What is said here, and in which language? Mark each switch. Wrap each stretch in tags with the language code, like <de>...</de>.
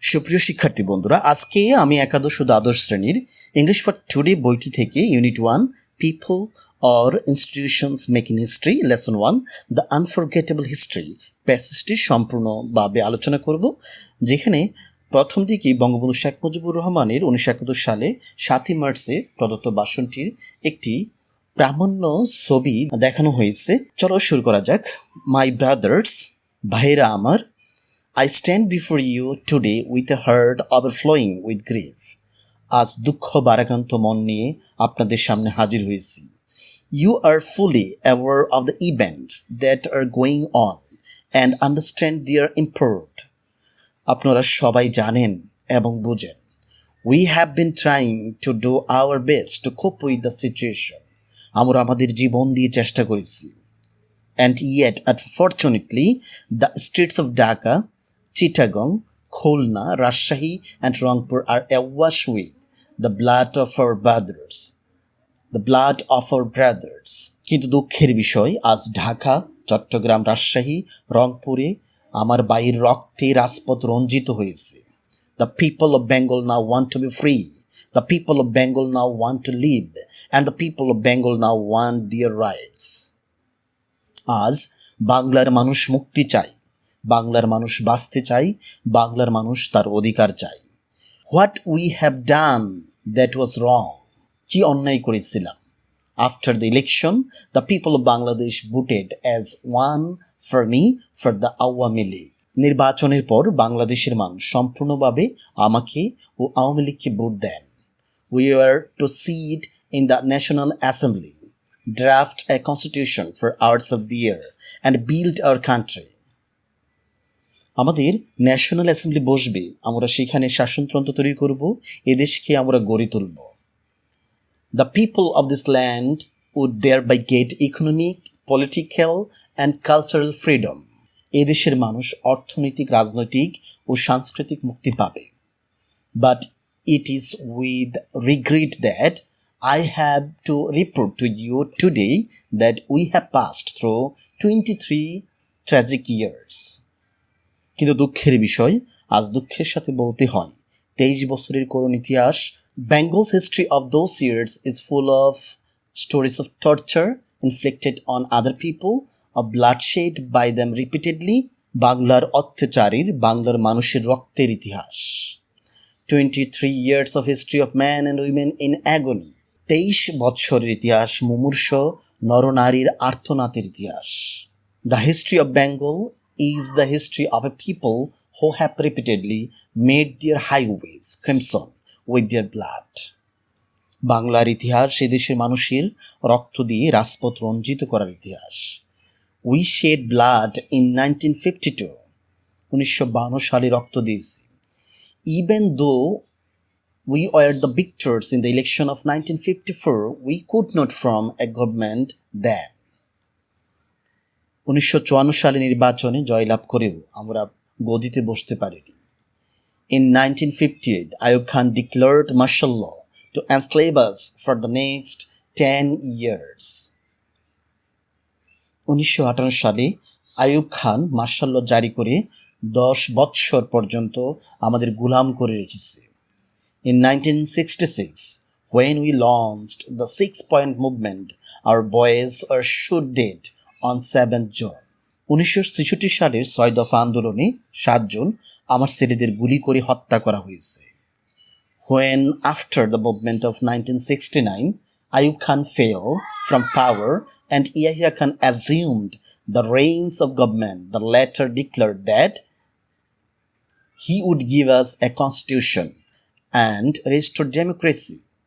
<bn>সুপ্রিয় শিক্ষার্থী বন্ধুরা, আজকে আমি একাদশ ও দ্বাদশ শ্রেণীর ইংলিশ ফর টুডে বইটি থেকে Unit-1</bn> <en>people or institutions making history</en> <bn>Lesson-1</bn> <en>the unforgettable history</en> <bn>প্যাসেজটি সম্পূর্ণভাবে আলোচনা করব, যেখানে প্রথম দিকেই বঙ্গবন্ধু শেখ মুজিবুর রহমানের 1971 সালে 7ই মার্চে প্রদত্ত ভাষণটির একটি প্রামাণ্য ছবি দেখানো হয়েছে। চলো শুরু করা যাক।</bn> <en>my brothers,</en> <bn>ভাইরা আমার,</bn> <en>I stand before you today with a heart overflowing with grief.</en> <bn>আজ দুঃখ ভারাক্রান্ত মন নিয়ে আপনাদের সামনে হাজির হয়েছি।</bn> <en>You are fully aware of the events that are going on and understand their import.</en> <bn>আপনারা সবাই জানেন এবং বুঝেন।</bn> <en>We have been trying to do our best to cope with the situation.</en> <bn>আমরা আমাদের জীবন দিয়ে চেষ্টা করেছি।</bn> <en>And yet, unfortunately, the streets of Dhaka, Chittagong, Khulna, Rajshahi and Rangpur are awash with the blood of our brothers. The blood of our brothers.</en> <bn>কিন্তু দুঃখের বিষয়, আজ ঢাকা, চট্টগ্রাম, রাজশাহী, রংপুরে আমার ভাইয়ের রক্তে রাজপথ রঞ্জিত হয়েছে।</bn> <en>The people of Bengal now want to be free. The people of Bengal now want to live. And the people of Bengal now want their rights.</en> <bn>আজ বাংলার মানুষ মুক্তি চায়, বাংলার মানুষ বাঁচতে চায়, বাংলার মানুষ তার অধিকার চায়।</bn> <en>what we have done that was wrong,</en> <bn>কি অন্যায় করেছিলাম।</bn> <en>After the election the people of Bangladesh voted as one for me for the Awami League.</en> <bn>নির্বাচনের পর বাংলাদেশের মানুষ সম্পূর্ণভাবে আমাকে ও আওয়ামী লীগকে vote then.</bn> <en>We are to sit in the national assembly, draft a constitution for hours of the year and build our country.</en> <bn>আমাদের national assembly বসবে, আমরা সেখানে শাসনতন্ত্র তৈরি করব, এদেশকে আমরা গড়ে তুলব।</bn> <en>The people of this land would thereby get economic, political and cultural freedom.</en> <bn>এদেশের মানুষ অর্থনৈতিক, রাজনৈতিক ও সাংস্কৃতিক মুক্তি পাবে।</bn> <en>But it is with regret that I have to report to you today that we have passed through 23 tragic years.</en> <bn>কিন্তু দুঃখের বিষয়, আজ দুঃখের সাথে বলতে হয় 23 বছরের করুণ ইতিহাস।</bn> <en>Bengal's history of those years is full of stories of torture inflicted on other people, of bloodshed by them repeatedly.</en> <bn>বাংলার অত্যাচারীর, বাংলার মানুষের রক্তের ইতিহাস।</bn> <en>23 years of history of men and women in agony.</en> <bn>23 বৎসরের ইতিহাস, মুমূর্ষ নরনারীর আর্তনাদের ইতিহাস।</bn> <en>The history of Bengal is the history of a people who have repeatedly made their highways crimson with their blood.</en> <bn>বাংলার ইতিহাস এদেশের মানুষের রক্ত দিয়ে রাজপথ রঞ্জিত করার ইতিহাস।</bn> <en>We shed blood in 1952.</en> <bn>1952 সালে রক্ত দিয়েছি।</bn> <en>Even though we were the victors in the election of 1954, we could not form a government then.</en> <bn>1954 সালে নির্বাচনে জয়লাভ করেও আমরা গদিতে বসতে পারিনি।</bn> <en>In 1958, Ayub Khan declared martial law to enslave us for the next 10 years.</en> <bn>1958 সালে আইয়ুব খান মার্শাল ল জারি করে 10 বৎসর পর্যন্ত আমাদের গোলাম করে রেখেছে।</bn> <en>In 1966, when we launched the 6-point movement, our boys were shot dead on 7th June.</en> <bn>1966 সালের 6 দফা আন্দোলনে 7 জুন আমার ছেলেদের গুলি করে হত্যা করা হয়েছে।</bn> <en>When after the movement of 1969, Ayub Khan fell from power and Yahya Khan assumed the reins of government, the latter declared that he would give us a constitution and restore democracy.</en>